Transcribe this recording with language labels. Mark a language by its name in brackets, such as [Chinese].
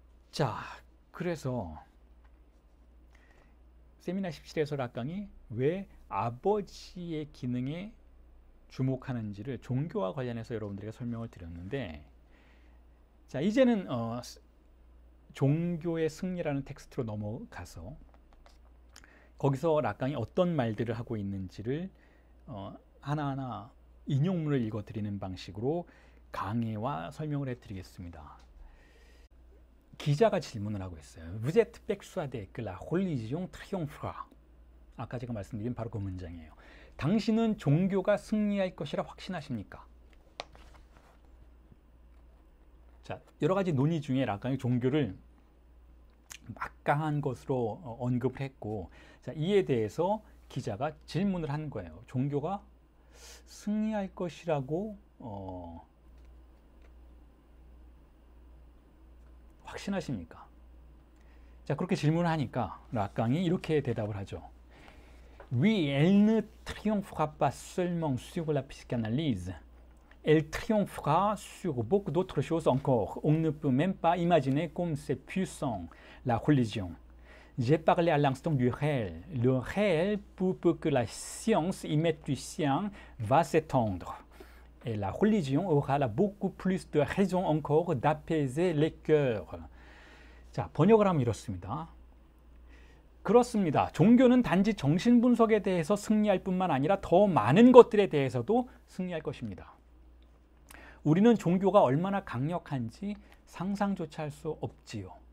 [Korean] 자, 그래서 세미나 17에서 락강이 왜 아버지의 기능에 주목하는지를 종교와 관련해서 여러분들에게 설명을 드렸는데 자, 이제는 종교의 승리라는 텍스트로 넘어가서 거기서 락강이 어떤 말들을 하고 있는지를 하나하나 인용문을 읽어드리는 방식으로 강해와 설명을 해드리겠습니다. 기자가 질문을 하고 있어요. [French] Vous êtes persuadé que la religion triomphera? [Korean] 아까 제가 말씀드린 바로 그 문장이에요. 당신은 종교가 승리할 것이라 확신하십니까? 자, 여러 가지 논의 중에 락강이 종교를 막강한 것으로 언급을 했고, 자, 이에 대해서 기자가 질문을 한 거예요. 종교가 승리할 것이라고 확신하십니까? 자, 그렇게 질문을 하니까 락강이 이렇게 대답을 하죠. [French] Oui, elle ne triomphera pas seulement sur la psychanalyse. Elle triomphera sur beaucoup d'autres choses encore. On ne peut même pas imaginer comme c'est puissant, la religion. J'ai parlé à l'instant du réel. Le réel, pour peu que la science y mette du sien, va s'étendre. Et la religion aura beaucoup plus de raisons encore d'apaiser les cœurs. [Korean] 자, 번역을 하면 이렇습니다. 그렇습니다. 종교는 단지 정신분석에 대해서 승리할 뿐만 아니라 더 많은 것들에 대해서도 승리할 것입니다. 우리는 종교가 얼마나 강력한지 상상조차 할 수 없지요.